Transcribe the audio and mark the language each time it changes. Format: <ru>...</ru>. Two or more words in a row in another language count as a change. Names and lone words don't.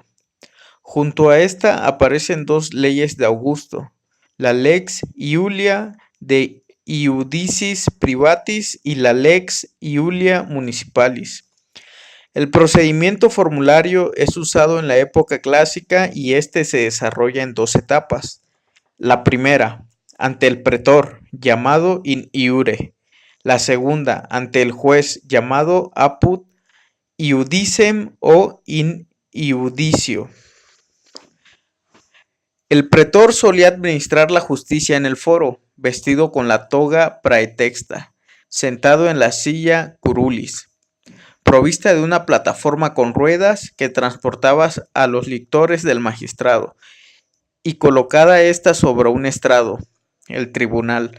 <es>Junto a esta aparecen dos leyes de Augusto, la Lex Iulia de Iudicis Privatis y la Lex Iulia Municipalis. El procedimiento formulario es usado en la época clásica y este se desarrolla en dos etapas. La primera, ante el pretor, llamado</es> <la>in iure.</la> <es>La segunda, ante el juez, llamado</es> <la>apud iudicem</la> <es>o</es> <la>in iudicio.</la> <es>El pretor solía administrar la justicia en el foro, vestido con la</es> <la>toga praetexta,</la> <es>sentado en la silla curulis, provista de una plataforma con ruedas que transportaba a los lictores del magistrado, y colocada ésta sobre un estrado, el tribunal.</es>